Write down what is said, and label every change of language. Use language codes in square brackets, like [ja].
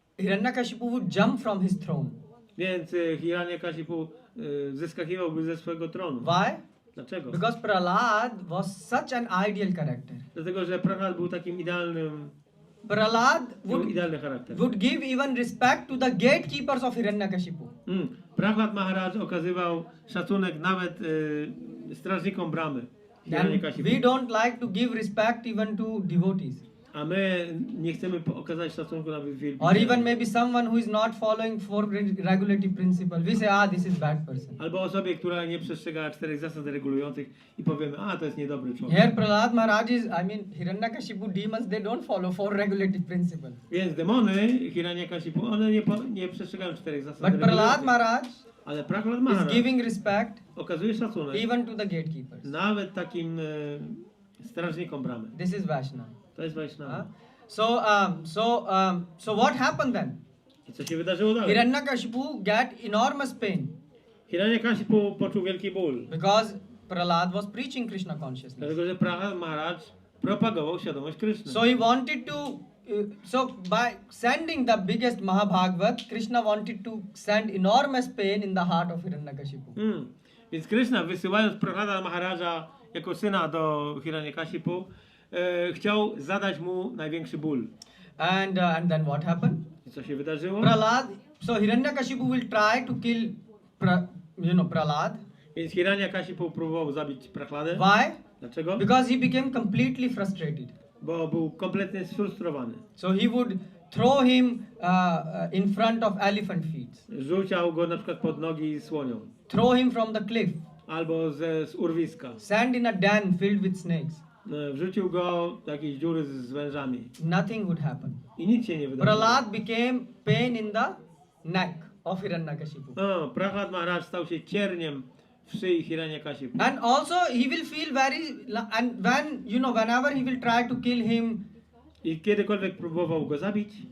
[en] Hiranyakashipu would jump from his throne. [pl] więc Hiranyakashipu zeskakiwałby ze swojego tronu. [en] Why? [pl] Dlaczego? [en] Because Prahlada was such an ideal character. [pl] Dlatego, że Prahlad był takim idealnym [en] Prahlad [pl] Miał idealny charakter. [en] would give even respect to the gatekeepers of Hiranyakashipu. [pl] Prahlad Maharaj okazywał szacunek nawet strażnikom bramy. [en] And Hiranyakashipu. we don't like to give respect even to devotees. [pl] A my nie chcemy okazać szacunku nawet [en] Or [pl] wielbicielom. [en] even maybe someone who is not following four regulative principles. We say, this is bad person. [pl] Albo osobie, która nie przestrzega 4 zasad regulujących i powiemy, to jest niedobry człowiek. [en] Here Prahlad Maharaj is, Hiranyakashipu demons, they don't follow four regulative principles. [pl] Więc demony Hiranyakashipu, one nie przestrzegają 4 zasad [en] But Prahlad [pl] regulujących. [en] Maharaj [pl] Ale Prahlad [en] is Maharaj giving respect [pl] okazuje szacunek [en] even to the gatekeepers. [pl] nawet takim strażnikom bramy. [en] This is Vaishnava. [pl] To jest Vaishnava. [en] So what happened then? [pl] I co się wydarzyło dalej? [en] Hiranyakashipu got enormous pain [pl] Hiranyakashipu poczuł wielki ból, [en] because Prahlad was preaching Krishna consciousness. [pl] dlatego że Prahlad Maharaj propagował świadomość Kryszny. [en] So he wanted to, so by sending the biggest Mahabhagavat, Krishna wanted to send enormous pain in the heart of Hiranyakashipu. [pl] Więc Kryszna, wysyłając Prahlada Maharaja jako syna do Hiranyakashipu, chciał zadać mu największy ból. [en] And then what happened? [pl] I co się wydarzyło? [en] So Hiranyakashipu will try to kill Prahlad. [pl] Więc Hiranyakashipu próbował zabić Prahladę. [en] Why? [pl] Dlaczego? [en] Because he became completely frustrated. [pl] Bo był kompletnie sfrustrowany. [en] So he would throw him in front of elephant feet. [pl] Rzucał go na przykład pod nogi słoniom. [en] Throw him from the cliff. [pl] Albo z urwiska. [en] Send in a den filled with snakes. [pl] Wrzucił go do jakiejś dziury z wężami. [en] Nothing would happen. [pl] I nic się nie wydarzyło. [en] Prahlad became pain in the neck of Hiranyakashipu. [pl] Prahlad Maharaj stał się cierniem w szyi Hiranyakashipu. [en] And also he will feel and whenever he will try to kill him, [pl] I kiedykolwiek próbował go zabić,